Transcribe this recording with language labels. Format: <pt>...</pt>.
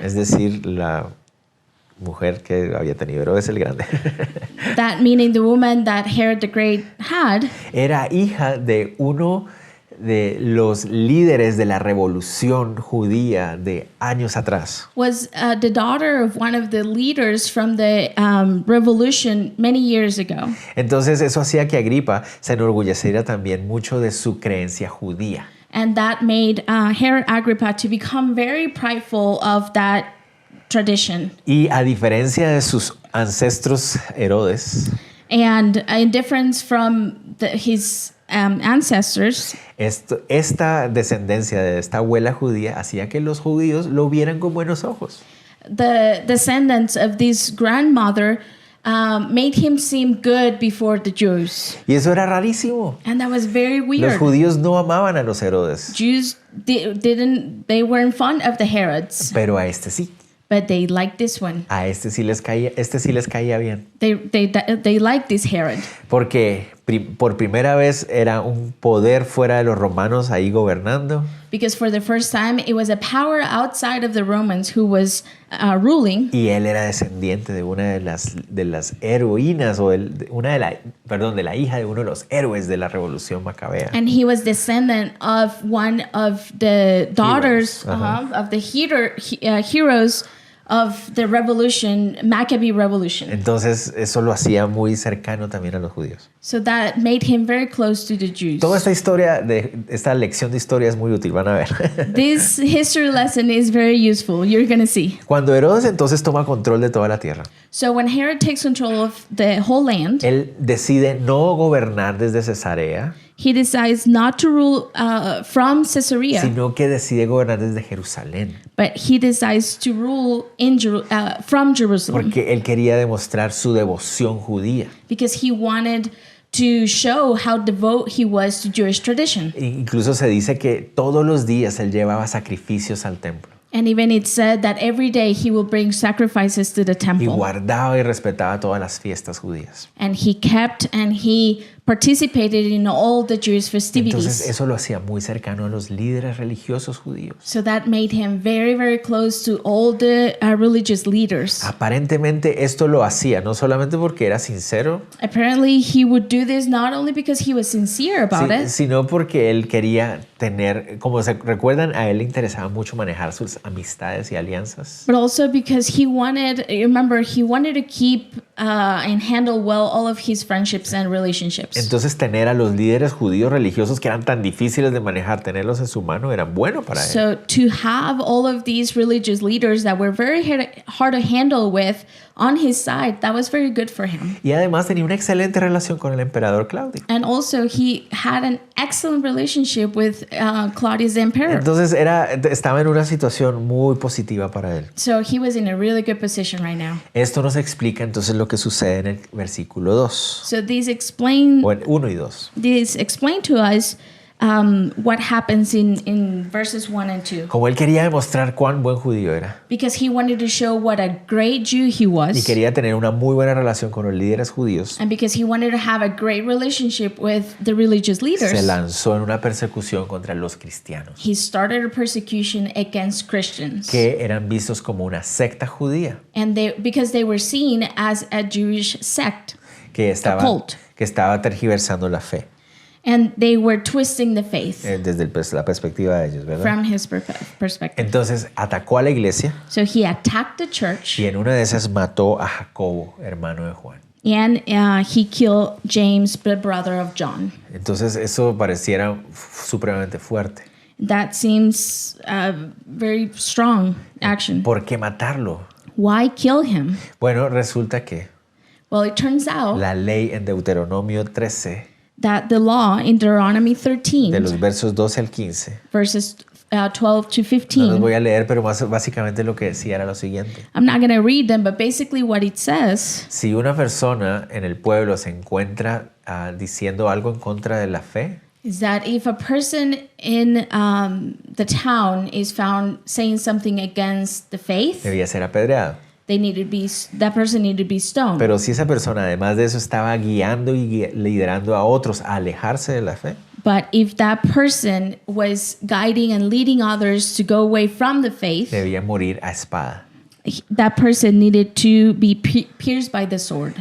<es>es decir, la mujer que había tenido Herodes el Grande,</es> <en>that meaning the woman that Herod the Great had,</en> <es>era hija de uno de los líderes de la revolución judía de años atrás.</es> <en>was the daughter of one of the leaders from the revolution many years ago.</en> <es>Entonces eso hacía que Agripa se enorgulleciera también mucho de su creencia judía.</es> <en>And that made Herod Agrippa to become very prideful of that tradition.</en> <es>Y a diferencia de sus ancestros Herodes,</es> <en>And in difference from his ancestors,</en> <es>esta descendencia de esta abuela judía hacía que los judíos lo vieran con buenos ojos.</es> <en>the descendants of this grandmother made him seem good before the Jews.</en> <es>Y eso era rarísimo.</es> <en>And that was very</en> <es>Los</es> <en>weird.</en> <es>judíos no amaban a los Herodes,</es> <en>Jews they weren't fond of the Herods,</en> <es>pero a este sí.</es> <en>but they liked this one.</en> <es>A este sí les caía bien.</es> <en>They liked this Herod.</en> <es>Porque por primera vez era un poder fuera de los romanos ahí gobernando.</es> <en>Because for the first time, it was a power outside of the Romans who was ruling.</en> <es>Y él era descendiente de una de las heroínas, o de la hija de uno de los héroes de la Revolución Macabea.</es> <en>And he was descendant of one of the daughters Heroes, of the heroes of the revolution, Maccabee revolution.</en> <es>Entonces eso lo hacía muy cercano también a los judíos.</es> <en>So that made him very close to the Jews.</en> <es>Toda esta lección de historia es muy útil, van a ver.</es> <en>This history lesson is very useful. You're going to see.</en> <es>Cuando Herodes entonces toma control de toda la tierra,</es> <en>So when Herod takes control of the whole land,</en> <es>él decide no gobernar desde Cesarea,</es> <en>he decides not to rule from Caesarea,</en> <es>sino que decide gobernar desde Jerusalén,</es> <en>but he decides to rule from Jerusalem</en> <es>porque él quería demostrar su devoción judía.</es> <en>because he wanted to show how devout he was to Jewish tradition.</en> <es>Incluso se dice que todos los días él llevaba sacrificios al templo</es> <en>And even it said that every day he will bring sacrifices to the</en> <es>y</es> <en>temple.</en> <es>guardaba y respetaba todas las fiestas judías.</es> <en>And he kept and he participated in all the Jewish</en> <es>Entonces</es> <en>festivities.</en> <es>eso lo hacía muy cercano a los líderes religiosos judíos.</es> <en>So that made him very, very close to all the religious leaders.</en> <es>Aparentemente esto lo hacía no solamente porque era sincero,</es> <en>Apparently, he would do this not only because he was sincere about it,</en> <es>sino porque él quería tener, como se recuerdan, a él le interesaba mucho manejar sus amistades y alianzas.</es> <en>but also because he wanted to keep and handle well all of his friendships and relationships.</en> <es>Entonces tener a los líderes judíos religiosos que eran tan difíciles de manejar, tenerlos en su mano era bueno para él.</es> <en>So to have all of these religious leaders that were very hard to handle with on his side, that was very good for him.</en> <es>Y además tenía una excelente relación con el emperador Claudio.</es> <en>And also he had an excellent relationship with Claudius the emperor.</en> <es>Entonces estaba en una situación muy positiva para él.</es> <en>So he was in a really good position right now.</en> <es>Esto nos explica entonces lo que sucede en el versículo 2,</es> <en>So these explain</en> <es>o en 1 y 2.</es> <en>to us what happens in verses 1 and 2.</en> <es>Como él quería demostrar cuán buen judío era</es> <en>Because he wanted to show what a great Jew he</en> <es>y</es> <en>was.</en> <es>quería tener una muy buena relación con los líderes judíos,</es> <en>And because he wanted to have a great relationship with the religious</en> <es>se</es> <en>leaders,</en> <es>lanzó en una persecución contra los cristianos,</es> <en>he started a persecution against Christians.</en> <es>que eran vistos como una secta judía,</es> <en>And because they were seen as a Jewish sect.</en> <es>que</es> <en>cult.</en> <es>estaba tergiversando la fe,</es> <en>And they were twisting the faith</en> <es>desde la perspectiva de ellos, ¿verdad?</es> <en>from his perspective.</en> <es>Entonces atacó a la iglesia</es> <en>So he attacked the church</en> <es>y en una de esas mató a Jacobo, hermano de Juan.</es> <en>and he killed James, the brother of John.</en> <es>Entonces eso pareciera supremamente fuerte.</es> <en>That seems very strong action.</en> <es>¿Por qué matarlo?</es> <en>Why kill him?</en> <es>Bueno, resulta que</es> <en>Well, it turns out</en> <es>la ley en Deuteronomio 13,</es> <en>that the law in Deuteronomy</en> <es>de</es> <en>13,</en> <es>los versos 12 al 15,</es> <en>verses 12 to</en> <es>no los</es> <en>15,</en> <es>voy a leer, pero básicamente lo que decía era lo siguiente.</es> <en>I'm not going to read them, but basically what it says</en> <es>Si una persona en el pueblo se encuentra diciendo algo en contra de la fe,</es> <en>is that if a person in the town is found saying something against the faith,</en> <es>debía ser apedreado.</es> <en>that person needed to be stoned.</en> <es>Pero si esa persona además de eso estaba guiando y liderando a otros a alejarse de la fe,</es> <en>But if that person was guiding and leading others to go away from the faith,</en> <es>debía morir a espada.</es> <en>that person needed to be pierced by the sword.</en>